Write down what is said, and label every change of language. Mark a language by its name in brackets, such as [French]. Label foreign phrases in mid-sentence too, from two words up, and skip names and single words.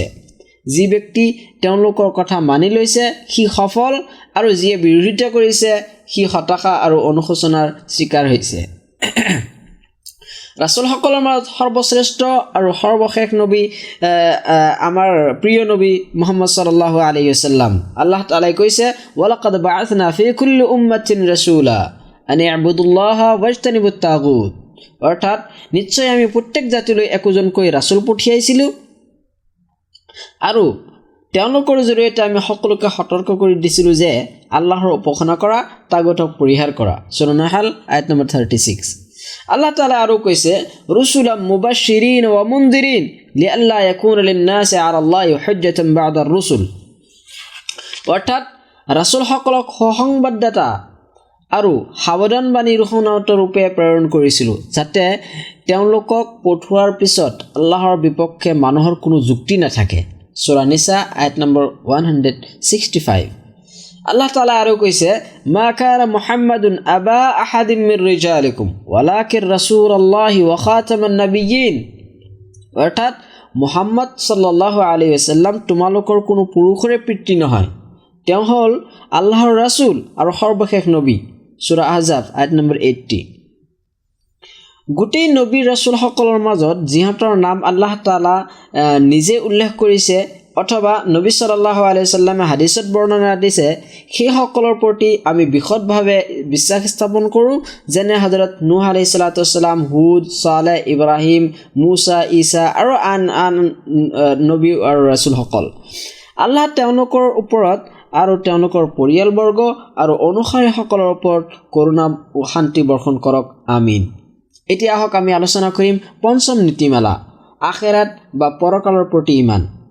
[Assamese] যি ব্যক্তি তেওঁলোকৰ কথা মানি লৈছে সি সফল, আৰু যিয়ে বিৰোধিতা কৰিছে সি হতাশা আৰু অনুশোচনাৰ শিকাৰ হৈছে। ৰাছুলসকলৰ মাজত সৰ্বশ্ৰেষ্ঠ আৰু সৰ্বশেষ নবী আমাৰ প্ৰিয় নবী মুহাম্মদ [Arabic] صلى الله عليه وسلم. [Assamese] আল্লাহ তাআলাই কৈছে, [Arabic] ولقد بعثنا في كل أمة رسولا أن اعبدوا الله واجتنبوا الطاغوت. [Assamese] অৰ্থাৎ নিশ্চয় আমি প্ৰত্যেক জাতিলৈ একোজনকৈ ৰাছুল পঠিয়াইছিলোঁ আৰু তেওঁলোকৰ জৰিয়তে আমি সকলোকে সতৰ্ক কৰি দিছিলোঁ যে আল্লাহৰ উপাসনা কৰা, তাগুতক পৰিহাৰ কৰা। সূৰা নাহল আয়াত নম্বৰ 36। আল্লাহ তাআলা আৰু কৈছে, [Arabic] رسلا مبشرين ومنذرين لئلا يكون للناس على الله حجة بعد الرسل. [Assamese] অৰ্থাৎ ৰাছুলসকলক সুসংবাদদাতা আৰু সাৱধানবাণীৰ শুনাওঁতা ৰূপে প্ৰেৰণ কৰিছিলোঁ, যাতে তেওঁলোকক পঠোৱাৰ পিছত আল্লাহৰ বিপক্ষে মানুহৰ কোনো যুক্তি নাথাকে। সূৰা নিসা আয়াত নম্বৰ 165। আল্লাহ তাআলা আৰু কৈছে, [Arabic] ما كان محمد أبا أحد من رجالكم ولكن رسول الله وخاتم النبيين. [Assamese] অৰ্থাৎ মুহাম্মদ [Arabic] صلى الله عليه وسلم [Assamese] তোমালোকৰ কোনো পুৰুষৰে পিতৃ নহয়, তেওঁ হ'ল আল্লাহৰ ৰাছুল আৰু সৰ্বশেষ নবী। সূৰা আহজাব আয়াত নম্বৰ 80। গোটেই নবী ৰাছুলসকলৰ মাজত যিহঁতৰ নাম আল্লাহ তাআলা নিজে উল্লেখ কৰিছে অথবা নবী [Arabic] صلى الله عليه وسلم [Assamese] হাদিছত বৰ্ণনা দিছে, সেইসকলৰ প্ৰতি আমি বিশদভাৱে বিশ্বাস স্থাপন কৰোঁ, যেনে হযৰত নূহ [Arabic] عليه الصلاة والسلام, [Assamese] হুদ, সালেহ, ইব্ৰাহিম, মুছা, ঈসা আৰু আন নবী আৰু ৰাছুলসকল। আল্লাহ তেওঁলোকৰ ওপৰত আৰু তেওঁলোকৰ পৰিয়ালবৰ্গ আৰু অনুসাৰীসকলৰ ওপৰত কৰোণা ও শান্তি বৰ্ষণ কৰক, আমিন। এতিয়া আহক আমি আলোচনা কৰিম পঞ্চম নীতিমালা, আখিৰাত বা পৰকালৰ প্ৰতি ঈমান।